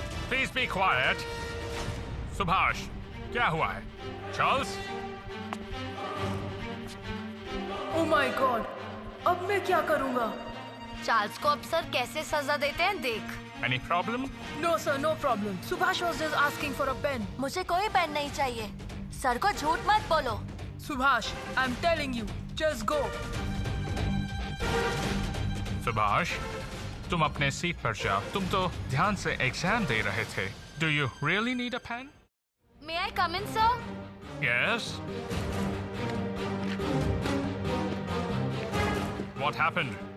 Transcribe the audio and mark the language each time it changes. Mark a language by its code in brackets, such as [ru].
[en] Please be quiet. [hi] Subhash, क्या हुआ है? चार्ल्स? [en] Oh my God, [hi] अब मैं क्या करूँगा? चार्ल्स को अब सर कैसे सजा देते हैं देख। [en] Any problem? No sir, no problem. Subhash was just asking for a pen. [hi] मुझे कोई पेन नहीं चाहिए। सर को झूठ मत बोलो। [en] Subhash, I'm telling you, just go. [hi] Subhash, तुम अपने सीट पर जाओ। तुम तो ध्यान से एग्जाम दे रहे थे। [en] Do you really need a pen? May I come in, sir? Yes. What happened?